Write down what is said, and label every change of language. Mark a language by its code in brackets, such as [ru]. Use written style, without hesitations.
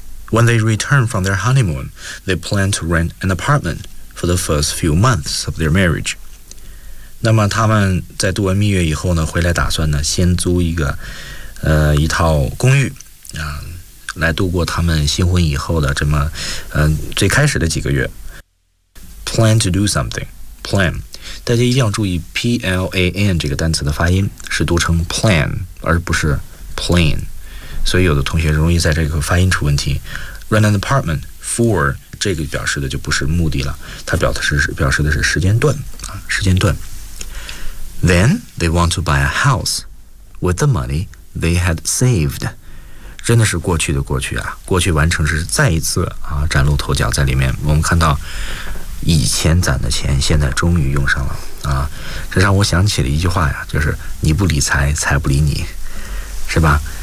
[en] When they return from their honeymoon, they plan to rent an apartment for the first few months of their marriage。 [zh] 那么他们在度完蜜月以后呢，回来打算呢先租一个一套公寓啊，来度过他们新婚以后的这么最开始的几个月。 [en] plan to do something， [zh] plan， 大家一定要注意 plan 这个单词的发音是读成 plan 而不是 plan， 所以有的同学容易在这个发音出问题。 [en] rent an apartment for [zh] 这个表示的就不是目的了，它表示的是时间段啊，时间段。 [en] Then they want to buy a house with the money they had saved. [zh] 真的是过去的过去啊，过去完成时再一次啊崭露头角在里面。我们看到以前攒的钱现在终于用上了啊，这让我想起了一句话呀，就是你不理财，财不理你，是吧？